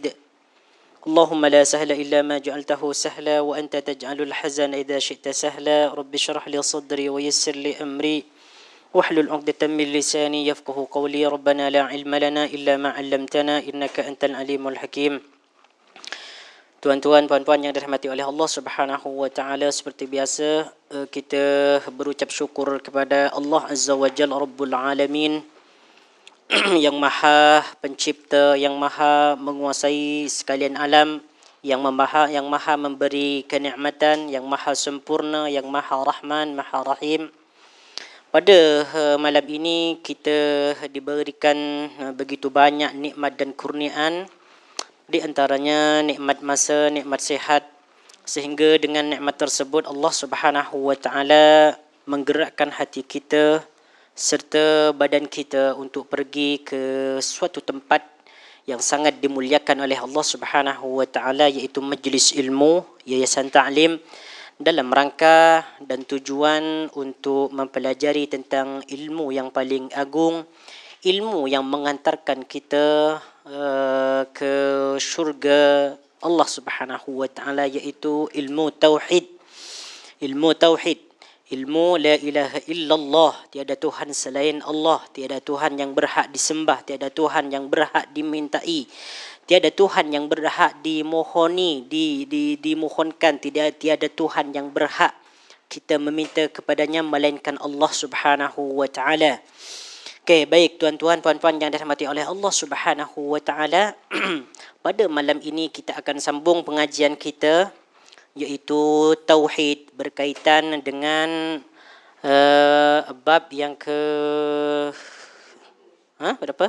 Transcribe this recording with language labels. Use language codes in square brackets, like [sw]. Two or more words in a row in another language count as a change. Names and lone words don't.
[ar] اللهم لا سهل إلا ما جعلته سهلا وأنت تجعل الحزن إذا شئت سهلا. رب اشرح لي صدري ويسر لي أمري واحلل عقدة من لساني يفقه قولي. ربنا لا علم لنا إلا ما علمتنا إنك أنت العليم الحكيم. [ms] Tuan-tuan, puan-puan yang dirahmati oleh Allah [ar] سبحانه وتعالى, [ms] seperti biasa kita berucap syukur kepada Allah [ar] عز وجل رب العالمين [ms] yang Maha Pencipta, yang Maha menguasai sekalian alam, yang maha memberi kenikmatan, yang Maha sempurna, yang Maha Rahman, Maha Rahim. Pada malam ini kita diberikan begitu banyak nikmat dan kurniaan, di antaranya nikmat masa, nikmat sihat, sehingga dengan nikmat tersebut Allah [ar] سبحانه وتعالى [ms] menggerakkan hati kita serta badan kita untuk pergi ke suatu tempat yang sangat dimuliakan oleh Allah [ar] سبحانه وتعالى, [ms] iaitu majlis ilmu, yayasan ta'lim, dalam rangka dan tujuan untuk mempelajari tentang ilmu yang paling agung, ilmu yang mengantarkan kita ke syurga Allah [ar] سبحانه وتعالى, [ms] iaitu ilmu tauhid. Ilmu tauhid, ilmu [ar] لا إله إلا الله, [ms] tiada Tuhan selain Allah, tiada Tuhan yang berhak disembah, tiada Tuhan yang berhak dimintai, tiada Tuhan yang berhak dimohoni, dimohonkan, tiada Tuhan yang berhak kita meminta kepadanya melainkan Allah [ar] سبحانه وتعالى. [ms] Okey, baik tuan-tuan, puan-puan yang dirahmati oleh Allah [ar] سبحانه وتعالى. [ms] Pada malam ini kita akan sambung pengajian kita, iaitu tauhid, berkaitan dengan bab yang ke berapa?